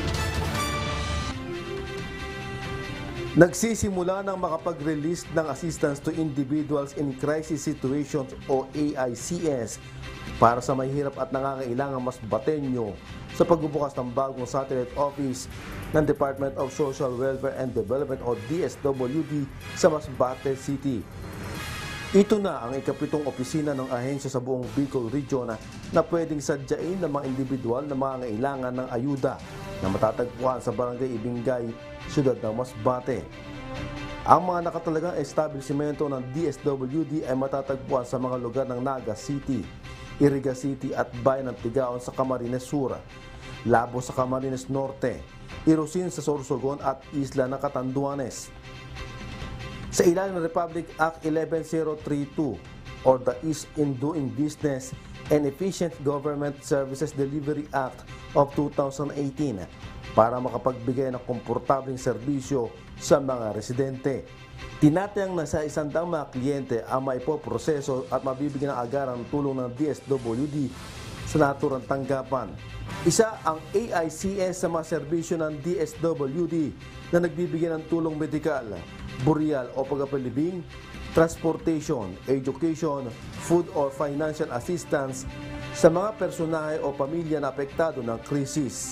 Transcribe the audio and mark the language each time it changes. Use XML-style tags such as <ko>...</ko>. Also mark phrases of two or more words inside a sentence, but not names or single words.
<tl>Nagsisimula ng makapag-release ng Assistance to Individuals in Crisis Situations o AICS para sa mahihirap at nangangailangang masbateño sa pagbubukas ng bagong</tl> <en>satellite office</en> <tl>ng Department of Social Welfare and Development o DSWD sa Masbate City. Ito na ang ika-7 opisina ng ahensya sa buong Bicol Region na pwedeng sadyain ng mga individual na mangangailangan ng ayuda na matatagpuan sa Barangay Ibingay, Siyudad ng Masbate. Ang mga nakatalagang establishmento ng DSWD ay matatagpuan sa mga lugar ng Naga City, Iriga City at Bayan ng Tigaon sa Camarines Sur, Labo sa Camarines Norte, Irosin sa Sorsogon at Isla ng Catanduanes. Sa ilalim ng Republic Act 11032 or the Ease in Doing Business and Efficient Government Services Delivery Act of 2018 para makapagbigay ng komportabling serbisyo sa mga residente. Tinatayang nasa 100 mga kliyente ang maipoproseso at mabibigyan ng agarang tulong ng DSWD sa naturang tanggapan. Isa ang AICS sa mga serbisyo ng DSWD na nagbibigay ng tulong medikal, burial o pagpapalibing,</tl> <en>transportation, education, food or financial assistance</en> <tl>sa mga personahe o pamilya na apektado ng krisis.</tl>